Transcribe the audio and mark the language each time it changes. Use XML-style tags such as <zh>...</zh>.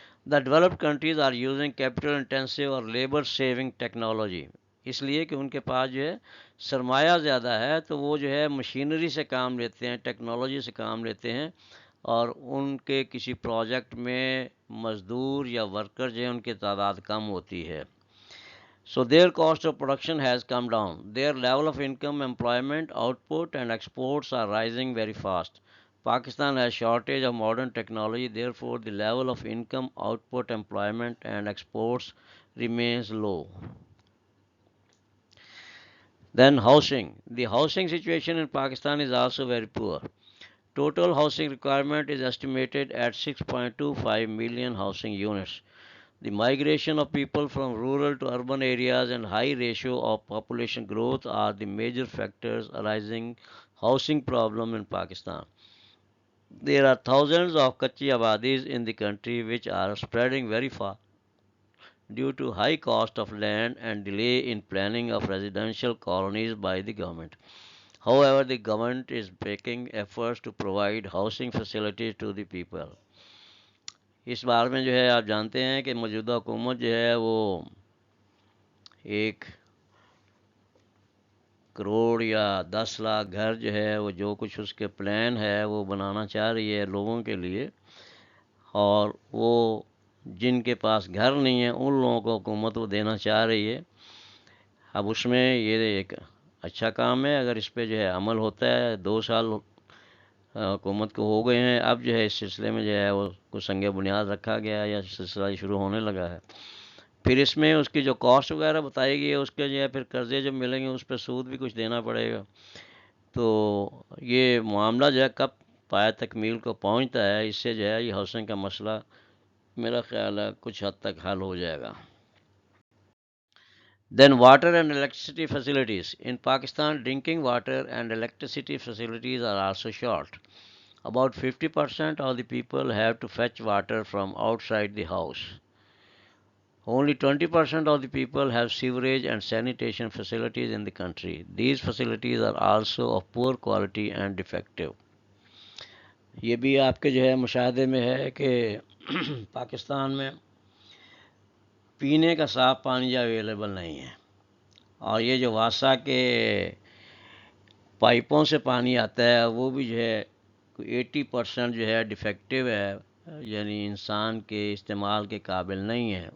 <en>the developed countries are using capital intensive اور labour saving technology,</en> <ur>اس لیے کہ ان کے پاس جو ہے سرمایہ زیادہ ہے، تو وہ جو ہے مشینری سے کام لیتے ہیں، ٹیکنالوجی سے کام لیتے ہیں، اور ان کے کسی پروجیکٹ میں مزدور یا ورکر جو ہیں ان کی تعداد کم ہوتی ہے.</ur> <en>So their cost of production has come down. Their level of income, employment, output and exports are rising very fast. Pakistan has shortage of modern technology, therefore the level of income, output, employment and exports remains low. Then housing. The housing situation in Pakistan is also very poor. Total housing requirement is estimated at 6.25 million housing units. The migration of people from rural to urban areas and high ratio of population growth are the major factors arising housing problem in Pakistan. There are thousands of Kachi Abadis in the country which are spreading very far due to high cost of land and delay in planning of residential colonies by the government. However, the government is making efforts to provide housing facilities to the people.</en> <ur>اس بار میں جو ہے آپ جانتے ہیں کہ موجودہ حکومت جو ہے وہ 1 کروڑ یا 10 لاکھ گھر جو ہے وہ جو کچھ اس کے پلان ہے وہ بنانا چاہ رہی ہے لوگوں کے لیے، اور وہ جن کے پاس گھر نہیں ہے ان لوگوں کو حکومت وہ دینا چاہ رہی ہے. اب اس میں یہ ایک اچھا کام ہے، اگر اس پہ جو ہے عمل ہوتا ہے. 2 سال حکومت کو ہو گئے ہیں، اب جو ہے اس سلسلے میں جو ہے وہ کچھ سنگ بنیاد رکھا گیا ہے یا سلسلہ شروع ہونے لگا ہے. پھر اس میں اس کی جو کاسٹ وغیرہ بتائی گئی ہے اس کے جو ہے پھر قرضے جب ملیں گے اس پہ سود بھی کچھ دینا پڑے گا. تو یہ معاملہ جو ہے کب پایہ تکمیل کو پہنچتا ہے، اس سے جو ہے یہ ہاؤسنگ کا مسئلہ میرا خیال ہے کچھ حد تک حل ہو جائے گا.</ur> <en>Then water and electricity facilities. In Pakistan, drinking water and electricity facilities are also short. About 50% of the people have to fetch water from outside the house. Only 20% of the people have sewerage and sanitation facilities in the country. These facilities are also of poor quality and defective.</en> <ur>یہ بھی آپ کے جو ہے مشاہدے میں ہے کہ پاکستان میں پینے کا صاف پانی اویلیبل نہیں ہے، اور یہ جو واسا کے پائپوں سے پانی آتا ہے وہ بھی جو ہے 80% جو ہے ڈیفیکٹو ہے، یعنی انسان کے استعمال کے قابل نہیں ہے.</ur>